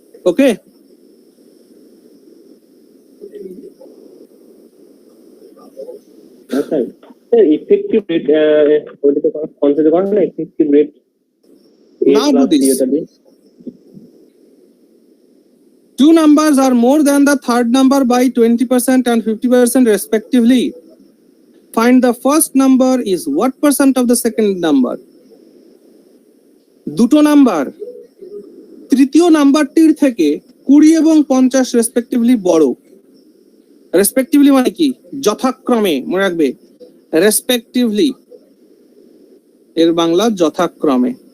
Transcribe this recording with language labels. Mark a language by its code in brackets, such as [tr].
[en] okay, [bn] sir effective rate ওইটাতে consider করেন না, effective rate [en] Now do this. Two numbers are more than the third number by 20% and 50% respectively. Find the first number is what percent of the second number? [bn] দুটো number তৃতীয় নাম্বারটির থেকে 20 এবং 50 respectively বড়। Respectively মানে কি? যথাক্রমে, মনে রাখবে রেসপেক্টিভলি এর বাংলা যথাক্রমে।